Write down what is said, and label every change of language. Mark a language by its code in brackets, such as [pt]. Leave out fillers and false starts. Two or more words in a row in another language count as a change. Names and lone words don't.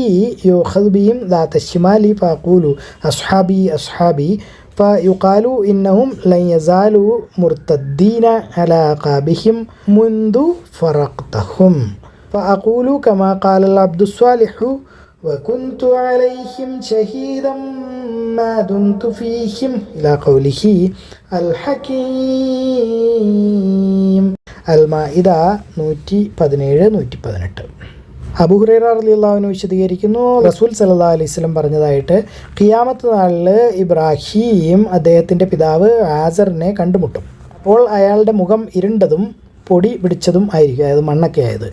[ar] يؤخذ بهم ذات الشمال فأقول أصحابي أصحابي فيقال إنهم لن يزالوا مرتدين على عقابهم منذ فرقتهم فأقول كما قال العبد الصالح وكنت عليهم شهيدا ما دمت فيهم إلى قوله الحكيم. [ml] അൽ-മാഇദ 117-118. അബൂ ഹുറൈറ [ar] رضي الله عنه [ml] വിശദീകരിക്കുന്നു, റസൂൽ [ar] صلى الله عليه وسلم [ml] പറഞ്ഞതായിട്ട്, ഖിയാമത്ത് നാളിൽ ഇബ്രാഹീം അദ്ദേഹത്തിൻ്റെ പിതാവ് ആസറിനെ കണ്ടുമുട്ടും. അപ്പോൾ അയാളുടെ മുഖം ഇരുണ്ടതും പൊടി പിടിച്ചതും ആയിരിക്കും, അതായത് മണ്ണൊക്കെ ആയത്.